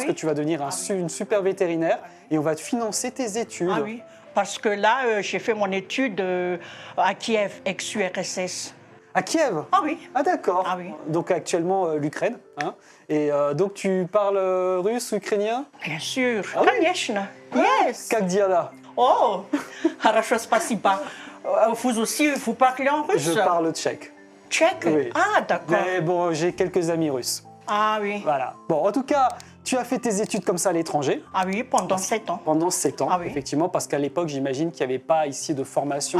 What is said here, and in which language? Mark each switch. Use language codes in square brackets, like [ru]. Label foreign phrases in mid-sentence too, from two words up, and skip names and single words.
[fr] que tu vas devenir une super vétérinaire et on va te financer tes études. Ah oui, parce que là, j'ai fait mon étude à Kiev, ex-URSS. À Kiev? Ah oui. Ah d'accord. Ah oui. Donc actuellement, l'Ukraine. Hein. Et donc tu parles russe ou ukrainien? Bien sûr. Ah oui. [ru] Конечно. [en] Yes. [ru] Как дела? Oh, хорошо, спасибо. [fr] Vous aussi, vous parlez en russe? Je parle tchèque. Tchèque? Oui. Ah, d'accord. Mais bon, j'ai quelques amis russes. Ah oui. Voilà. Bon, en tout cas, tu as fait tes études comme ça à l'étranger Ah oui, pendant 7 ans. pendant 7 ans, Ah oui. effectivement, parce qu'à l'époque, j'imagine qu'il n'y avait pas ici de formation